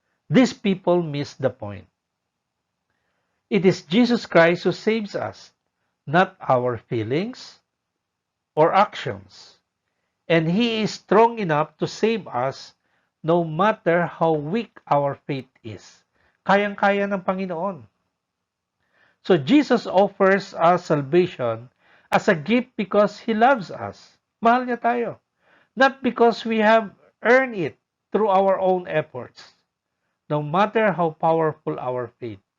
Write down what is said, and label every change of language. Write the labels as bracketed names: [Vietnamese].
[English] These people miss the point. It is Jesus Christ who saves us, not our feelings or actions. And He is strong enough to save us no matter how weak our faith is. [Filipino] Kayang-kaya ng Panginoon. [English] So Jesus offers us salvation as a gift because He loves us. [Filipino] Mahal niya tayo. [English] Not because we have earned it through our own efforts, no matter how powerful our faith.